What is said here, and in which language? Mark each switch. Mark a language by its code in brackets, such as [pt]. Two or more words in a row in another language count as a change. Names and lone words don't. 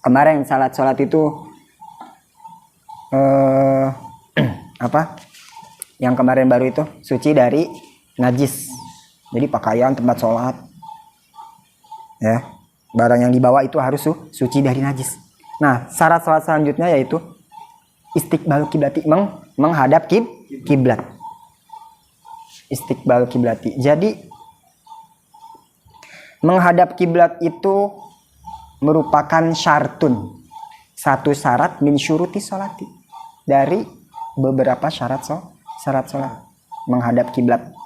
[id] kemarin sholat itu apa? Yang kemarin baru itu suci dari najis. Jadi pakaian, tempat sholat, ya, barang yang dibawa itu harus suci dari najis. Nah, syarat sholat selanjutnya yaitu [ar] استقبال القبلة, [id] menghadap kiblat. [ar] استقبال القبلة. [id] Jadi menghadap kiblat itu merupakan syartun, satu syarat [ar] من شروط الصلاة, [id] dari beberapa syarat sholat, menghadap kiblat.